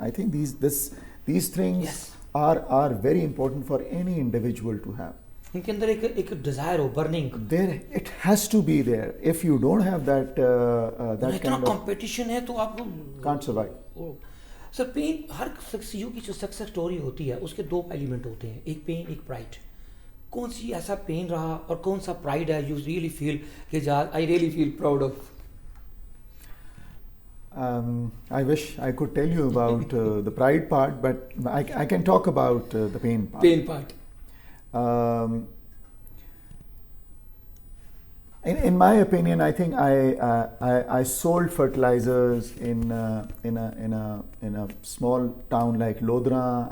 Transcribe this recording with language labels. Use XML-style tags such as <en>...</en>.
<en>I think these things are very important for any individual to have.</en> <ur>ان کے اندر ایک Dzire ہو, burning.</ur> <en>There it has to be there. If you don't have that</en> <ur>اتنا competition ہے تو آپ</ur> <en>can't survive.</en> <ur>Sir pain, ہر سی او کی جو success story ہوتی ہے اس کے دو ایلیمنٹ ہوتے ہیں, ایک پین ایک پرائڈ. کون سی ایسا پین رہا اور کون سا پرائڈ ہے</ur> <en>You really feel کہ I really feel proud of? I wish I could tell you about the pride part, but I can talk about the pain part. Pain part. In my opinion, I think I sold fertilizers in a small town like Lodra.</en>